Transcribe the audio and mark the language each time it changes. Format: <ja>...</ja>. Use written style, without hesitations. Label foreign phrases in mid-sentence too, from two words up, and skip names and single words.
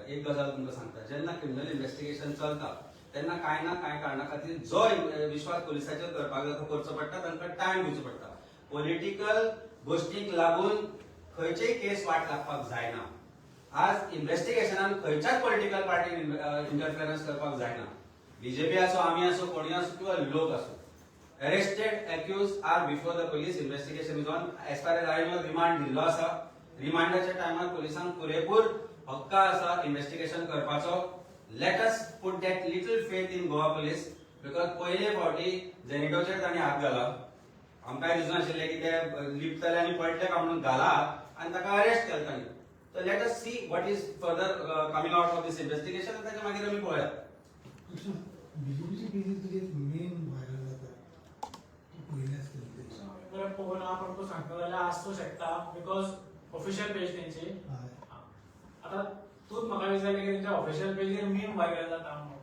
<kok>एक गजाल तुमकां सांगता, जेन्ना</kok> <en>criminal investigation</en> <kok>चलता तेन्ना कांय ना कांय कारणां खातीर जो विश्वास पुलिसाचेर करपाक जाय तो करचो पडटा, तांकां टायम दिवचो पडटा. पॉलिटिकल गोश्टीक लागून खंयचीय केस वाट लागपाक जायना. आज इन्व्हेस्टिगेशनान खंयच्याच पॉलिटिकल पार्टीन इंटरफिरन्स करपाक जायना. बीजेपी आसो, आमी आसो, कोणी आसो किंवा लोक आसो.</kok> <en>Arrested, accused are before the police. Investigation is on. As far as I know, remand</en> <kok>दिल्लो आसा.</kok> <en>रिमांडाच्या टायमार पुलिसांक पुरेपूर हक्क आसा इन्व्हेस्टिगेशन करपाचो. Let us put that little faith in Goa police because</en> <kok>पयले फावटी जेनिटोचेर तांणी हात घाला. आमकांय दिसनाशिल्लें की ते लिपतले आनी पळटले काय म्हणून घाला आनी ताका अरेस्ट केलें तांणी.</kok> <en>So let us see what is further coming out of this investigation and</en> <kok>ताच्या मागीर आमी पळोवया.</kok> <en>बीजेपीची केसीस तुझे मेन व्हायरल जाता पयलेच केले बरें पळोवन आपण तो सांगता जाल्यार आसूं शकता because official page तेंची आतां तूच म्हाका विचारलें की तेंच्या ऑफिशियल पेजीर meme viral जाता म्हणून.</en>